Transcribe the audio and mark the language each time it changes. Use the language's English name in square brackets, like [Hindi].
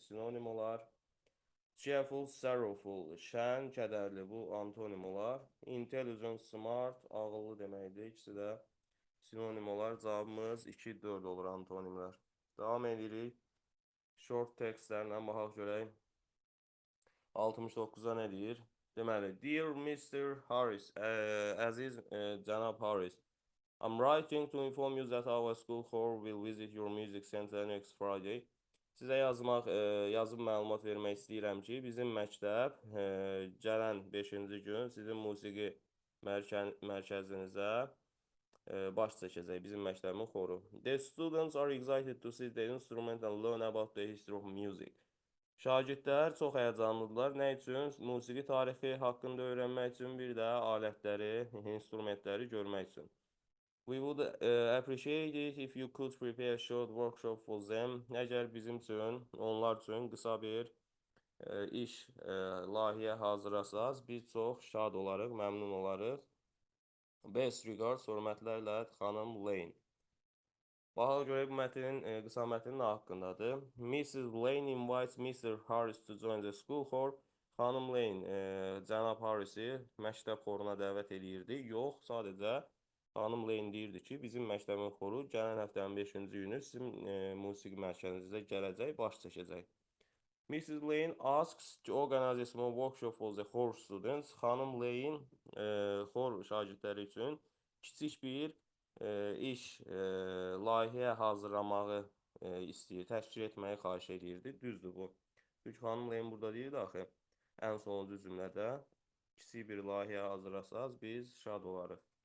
[Azerbaijani] Sinonim olar. Cheerful, sorrowful. Şən, kədərli. Bu antonim olar. Intelligent, smart. Ağıllı deməkdir. İkisi də sinonim olar. Cavabımız 2-4 olur antonimlər. Davam edirik. Short textlərlə baxaq görək. 69-da nə deyir? Deməli, [English] Dear Mr. Harris, [Azerbaijani] əziz cənab Harris, [English] I'm writing to inform you that our school choir will visit your music center next Friday. [Azerbaijani] Sizə yazıb məlumat vermək istəyirəm ki, bizim məktəb gələn 5-ci gün sizin musiqi mərkəzinizə baş çəkəcək, bizim məktəbin xoru. [English] The students are excited to see the instrument and learn about the history of music. [Azerbaijani] Şagirdlər çox həyəcanlıdırlar. Nə üçün? Musiqi tarixi haqqında öyrənmək üçün, bir də alətləri, instrumentləri görmək üçün. [English] We would appreciate it if you could prepare a short workshop for them. [Azerbaijani] Əgər bizim üçün, onlar üçün qısa bir iş, layihə hazırlasaz, biz çox şad olarıq, məmnun olarıq. [English] Best regards, [Azerbaijani] hörmətlərlə xanım Lane. Baxaq görək bu mətnin, qısa mətnin nə haqqındadır. [English] Mrs. Lane invites Mr. Harris to join the school choir. [Azerbaijani] Xanım Lane cənab Harris'i məktəb xoruna dəvət edirdi. Yox, sadəcə xanım Lane deyirdi ki, bizim məktəbin xoru gələn həftənin 5-ci günü sizin musiqi mərkəzinizə gələcək, baş çəkəcək. [English] Mrs. Lane asks to organize a small workshop for the choir students. [Azerbaijani] Xanım Lane xor şagirdləri üçün kiçik bir iş, layihə hazırlamağı istəyir, təşkil etməyi xahiş edirdi. Düzdür bu. Çünki xanım Lane burada deyirdi axı, ən sonuncu cümlədə kiçik bir layihə hazırlasaz, biz şad olarıq.